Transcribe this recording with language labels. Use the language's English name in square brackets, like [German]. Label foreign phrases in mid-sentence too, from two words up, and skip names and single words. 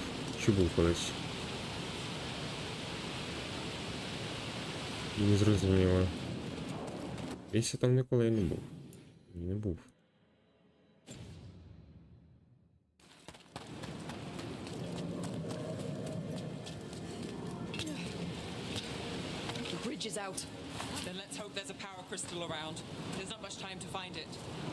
[Ukrainian] Чи був колись? Не зрозуміло. Десь я там ніколи не був. Не був. [English] The bridge is out. Then let's hope there's a power crystal around. There's not much time to find it.